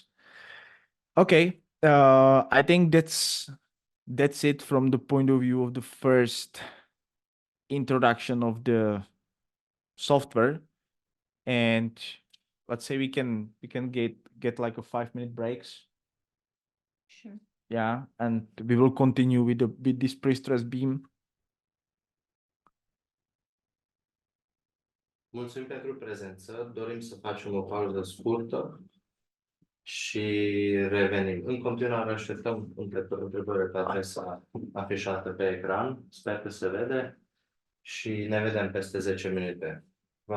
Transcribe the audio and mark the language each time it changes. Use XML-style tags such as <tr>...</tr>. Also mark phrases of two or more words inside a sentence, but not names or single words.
<en>Okay, I think that's it from the point of view of the first introduction of the software. And let's say we can get like a 5-minute breaks. Sure. Yeah, and we will continue with this pre-stress beam.</en> <ro>Mulțumim pentru prezență. Dorim să facem o pauză scurtă și revenim. În continuare așteptăm întrebări pe adresa afișată pe ecran. Sper că se vede și ne vedem peste 10 minute.</ro>